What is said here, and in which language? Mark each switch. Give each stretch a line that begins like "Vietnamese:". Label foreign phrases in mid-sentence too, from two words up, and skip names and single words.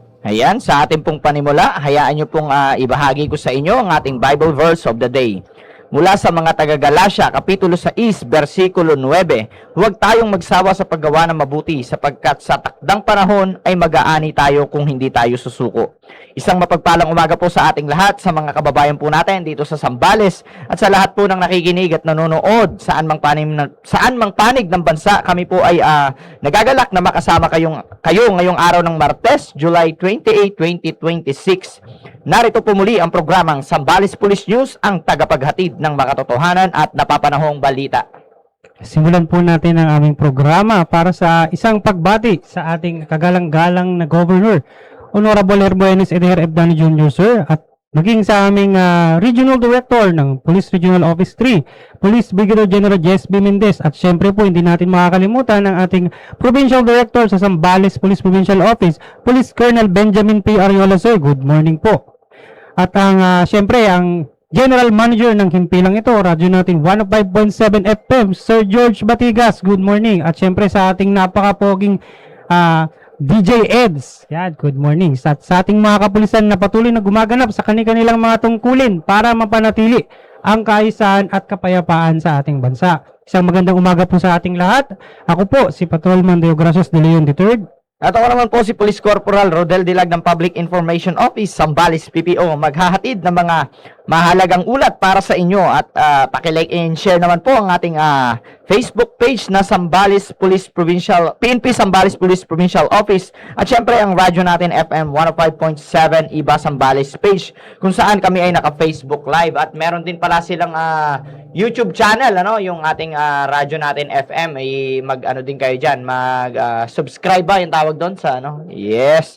Filipino: Ayan, sa ating pong panimula, hayaan nyo pong ibahagi ko sa inyo ang ating
English: Bible verse of the day.
Filipino: Mula sa mga taga-Galasya, Kapitulo 6, versikulo 9, huwag tayong magsawa sa paggawa ng mabuti sapagkat sa takdang panahon ay mag-aani tayo kung hindi tayo susuko. Isang mapagpalang umaga po sa ating lahat, sa mga kababayan po natin dito sa Sambales at sa lahat po ng nakikinig at nanonood saan mang panig ng bansa. Kami po ay nagagalak na makasama kayo ngayong araw ng Martes, July 28, 2026. Narito po muli ang programang Sambales Police News, ang tagapaghatid ng makatotohanan at napapanahong balita. Simulan po natin ang aming programa para sa isang pagbati sa ating kagalang-galang na Governor, Honorable Herbuenes Eder F. Dani Jr. Sir, at maging sa aming Regional Director ng Police Regional Office 3, Police Brigadier General Jess B. Mendez, at syempre po hindi natin makakalimutan ang ating Provincial Director sa Sambales Police Provincial Office, Police Colonel Benjamin P. Ariola Sir.
English: Good morning po.
Filipino: At ang syempre ang General Manager ng himpilang ito, radyo natin 105.7 FM, Sir George Batigas.
English: Good morning.
Filipino: At syempre sa ating napakapoging DJ Eds.
English: Yan, good morning.
Filipino: Sa ating mga kapulisan na patuloy na gumaganap sa kanilang mga tungkulin para mapanatili ang kaayusan at kapayapaan sa ating bansa. Isang magandang umaga po sa ating lahat. Ako po si Patrolman Deo Gracias de Leon III. At ako naman po si Police Corporal Rodel Dilag ng Public Information Office, Sambales PPO, maghahatid ng mga mahalagang ulat para sa inyo at paki-
English: like and share
Filipino: naman po ang ating
English: Facebook page
Filipino: na Sambales Police Provincial, PNP Sambales Police Provincial Office, at syempre ang radyo natin FM 105.7 Iba Sambales page kung saan kami ay naka-Facebook Live, at meron din pala silang YouTube channel, yung ating radyo natin FM, ay mag-ano din kayo diyan, mag-subscribe ba yung tawag doon sa Yes.